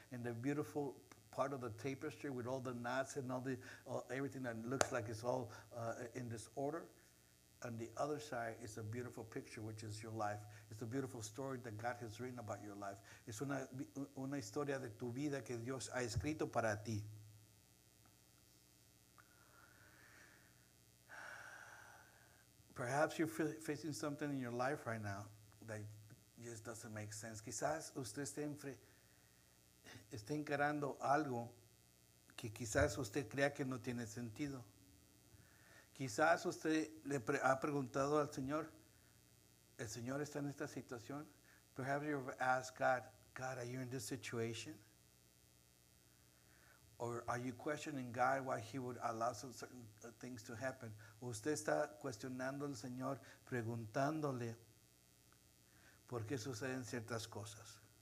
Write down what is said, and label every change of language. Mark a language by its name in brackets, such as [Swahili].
[English] And the beautiful part of the tapestry with all the knots and everything that looks like it's all in disorder. On the other side is a beautiful picture, which is your life. It's a beautiful story that God has written about your life. [Spanish] Es una historia de tu vida que Dios ha escrito para ti. [English] Perhaps you're facing something in your life right now that just doesn't make sense. [Spanish] Quizás usted esté encarando algo que quizás usted crea que no tiene sentido. Quizás usted le ha preguntado al Señor, ¿el Señor está en esta situación? [English] Perhaps you've asked God, God, are you in this situation? Or are you questioning God why He would allow some certain things to happen? [Spanish] Usted está cuestionando al Señor, preguntándole por qué suceden ciertas cosas.